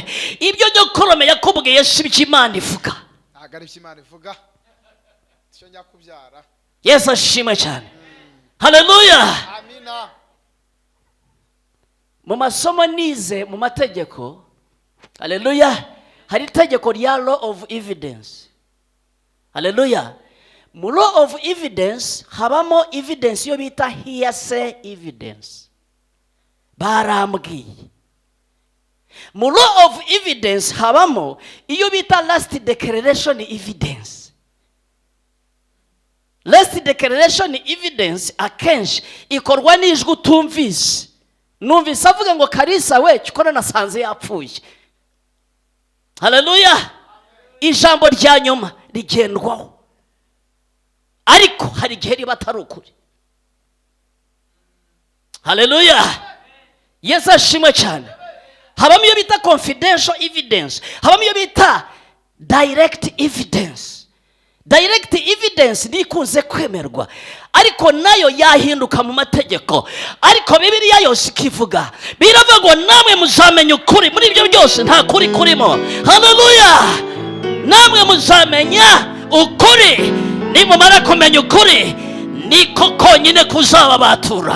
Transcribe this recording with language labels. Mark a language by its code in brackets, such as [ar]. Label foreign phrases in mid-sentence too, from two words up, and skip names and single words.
[rw] Ibyo nyokorome yakubwiye si ibyo Imana ivuga. Yesu ashimwe cyane. Haleluya. Amina. Mu masomo nize mu mategeko, haleluya, hari itegeko rya [en] law of evidence. [rw] Haleluya. Mu [en] law of evidence [rw] habamo evidence yo bita [en] hearsay evidence. [rw] Barambwiye. Mu [en] law of evidence [rw] habamo iyo bita [en] last declaration evidence. Last declaration evidence [rw] akenshi ikorwa n'ijwi utumvise. Numvise avuga ngo Kalisa we cyukora nasanze yapfuye. Haleluya. Ijambo rya nyuma rigendwaho, ariko hari igihe riba atari ukuri. Haleluya. Yesu ashimwe cyane. Habamo iyo bita [en] confidential evidence, [rw] habamo iyo bita [en] direct evidence. Direct evidence [rw] ni ikunze kwemerwa, ariko nayo yahinduka mu mategeko. Ariko Bibiliya yose ikivuga, biravuga ngo namwe muzamenya ukuri, muri ibyo byose nta kuri kurimo. Haleluya. Namwe muzamenya ukuri, nimumara kumenya ukuri niko konyine kuzababatura.